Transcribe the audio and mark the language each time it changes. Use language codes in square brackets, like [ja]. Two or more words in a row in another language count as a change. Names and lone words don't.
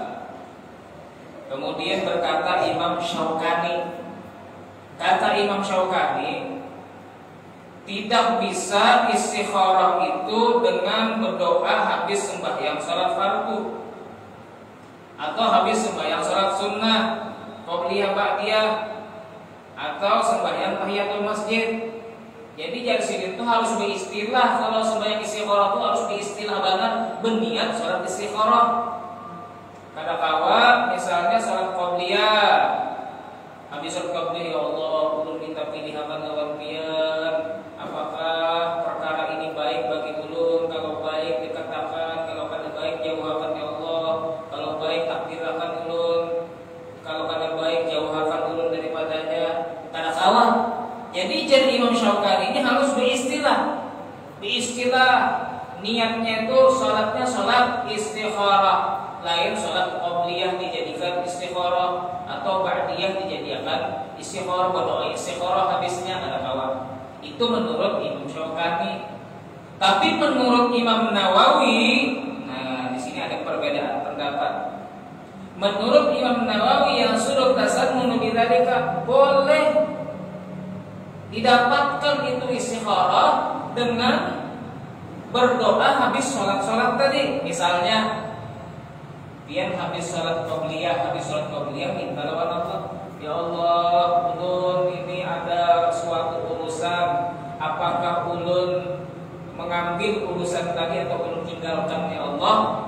[id] Kemudian berkata Imam Syaukani, kata Imam Syaukani, tidak bisa istikharah itu dengan berdoa habis sembahyang salat fardu atau habis sembahyang salat sunnah, [ar] qobliyah ba'diyah, [id] atau sembahyang [ar] tahiyatul masjid. [id] Jadi dari sini itu harus beristilah. Kalau sembahyang istikharah itu harus beristilah banget, berniat salat istikharah. Kadang-kala misalnya salat qobliyah, habis salat qobliyah, ya Allah, [bjn] ulun minta pilihan lawan pian, apakah perkara ini baik bagi ulun? Kalau baik dikatakan, kalau kada baik jauhkan ya Allah. Kalau baik takdirkan ulun, kalau kada baik jauhkan ulun daripadanya. [id] Kadang-kala. Jadi Imam Syaukani ini harus beristilah. Beristilah niatnya itu salatnya salat istikharah. Lain salat qobliyah dijadikan istikharah atau ba'diyah dijadikan istikharah, berdoa istikharah habisnya kadang-kala. Itu menurut Imam Syaukani. Tapi menurut Imam Nawawi, nah di sini ada perbedaan pendapat. Menurut Imam Nawawi yang suruh [ar] tasannu bidzalika, [id] boleh didapatkan itu istikharah dengan berdoa habis sholat tadi. [bjn] Misalnya pian habis sholat qobliyah minta lawan Allah, Ya Allah, ulun ini ada suatu urusan, apakah ulun mengambil urusan tadi atau ulun tinggalkan ya Allah?